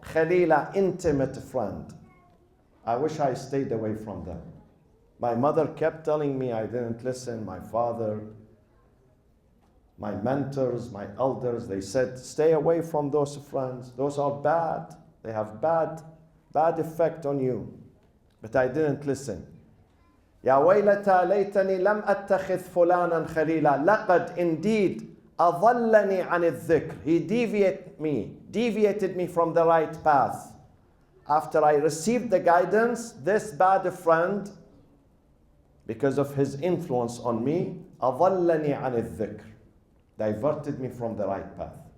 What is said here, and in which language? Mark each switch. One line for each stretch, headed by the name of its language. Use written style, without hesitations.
English: Khalila, intimate friend. I wish I stayed away from them. My mother kept telling me I didn't listen. My father, my mentors, my elders, they said, stay away from those friends. Those are bad. They have bad effect on you. But I didn't listen.
Arabic: يا ويلتى ليتني لم أتخذ فلانا خليلا لقد indeed أضلني عن الذكر.
English: He deviated me from the right path. After I received the guidance, this bad friend, because of his influence on me,
Arabic: أضلني عن الذكر,
English: diverted me from the right path.